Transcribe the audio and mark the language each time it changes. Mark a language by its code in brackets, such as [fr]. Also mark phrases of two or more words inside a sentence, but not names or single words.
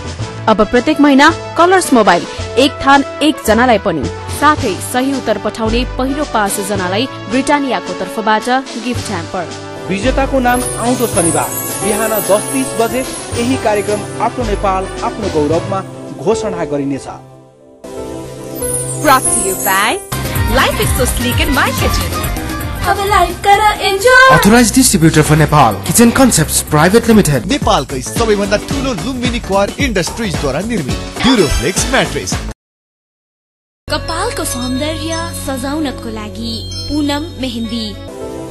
[ne] अब प्रत्येक महिना कलर्स मोबाइल एक थान एक जनालाई पनि, साथै सही उत्तर पठाउने पहिलो 5 जनालाई ब्रिटानियाको तर्फबाट गिफ्ट ह्याम्पर। विजेताको नाम आउँदो शनिबार बिहान 10:30 बजे यही कार्यक्रम आफ्नो नेपाल आफ्नो गौरवमा घोषणा गरिनेछ। [en] Brought to you by Life is so sleek in my kitchen. [ne] अब लाइफ कर एन्जॉय। [en] Authorized distributor for Nepal, Kitchen Concepts Private Limited. [ne] नेपालकै सबैभन्दा ठुलो लुम्बिनी क्वार इन्डस्ट्रिजद्वारा निर्मित ड्युरोफ्लेक्स म्याट्रेस। कपालको सौन्दर्य सजाउनको लागि पूनम मेहन्दी।